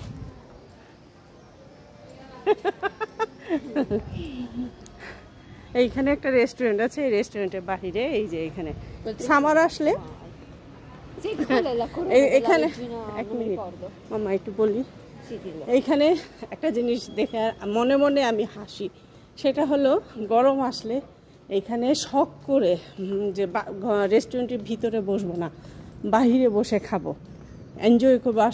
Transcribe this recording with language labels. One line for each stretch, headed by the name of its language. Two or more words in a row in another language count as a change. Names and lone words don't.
Bangla: এইখানে একটা রেস্টুরেন্ট আছে, এই রেস্টুরেন্টের বাহিরে এই যে এখানে সামার আসলে
Italian: Sì, quella è la corona
Bangla: এই-
Italian: della
Bangla: এখানে
Italian: regina,
Bangla: এক
Italian: non mi
Bangla: মিনিট
Italian: ricordo.
Bangla: মামা একটু বলি,
Italian: Sì, dillo.
Bangla: এইখানে একটা জিনিস দেখে মনে মনে আমি হাসি। সেটা হলো গরম আসলে এইখানে শখ করে যে রেস্টুরেন্টের ভিতরে বসবো না, বাহিরে বসে খাবো, এনজয় করবো আশপাশে।